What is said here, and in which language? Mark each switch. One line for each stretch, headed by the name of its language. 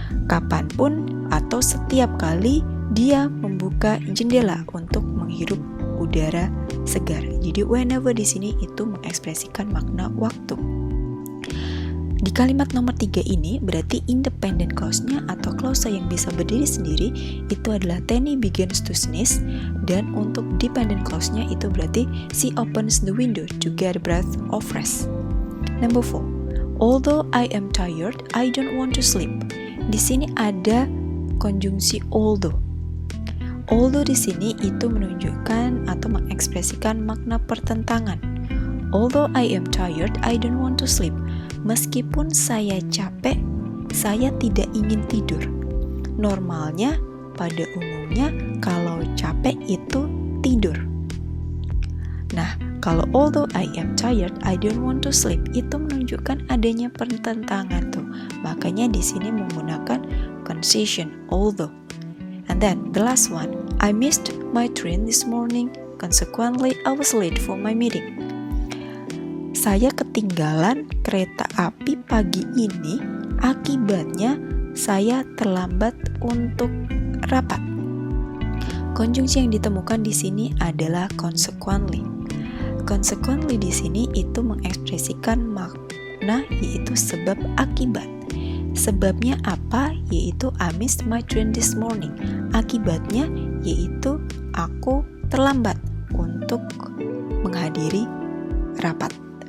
Indonesian: Kapanpun atau setiap kali dia membuka jendela untuk menghirup udara segar. Jadi whenever di sini itu mengekspresikan makna waktu. Di kalimat nomor 3 ini berarti independent clause-nya atau klausa yang bisa berdiri sendiri itu adalah
English: Tenny begins to sneeze,
Indonesian: dan untuk dependent clause-nya itu berarti
English: she opens the window to get a breath of fresh. Number 4, although I am tired, I don't want to sleep.
Indonesian: Di sini ada konjungsi although. Although di sini itu menunjukkan atau mengekspresikan makna pertentangan.
English: Although I am tired, I don't want to sleep.
Indonesian: Meskipun saya capek, saya tidak ingin tidur. Normalnya, pada umumnya, kalau capek itu tidur. Nah, kalau
English: although I am tired, I don't want to sleep,
Indonesian: itu menunjukkan adanya pertentangan tuh. Makanya di sini menggunakan conjunction although.
English: And then the last one, I missed my train this morning, consequently I was late for my meeting.
Indonesian: Saya ketinggalan kereta api pagi ini, akibatnya saya terlambat untuk rapat. Konjungsi yang ditemukan di sini adalah consequently. Consequently di sini itu mengekspresikan makna yaitu sebab akibat. Sebabnya apa?
English: Yaitu I missed my train this morning.
Indonesian: Akibatnya yaitu aku terlambat untuk menghadiri rapat.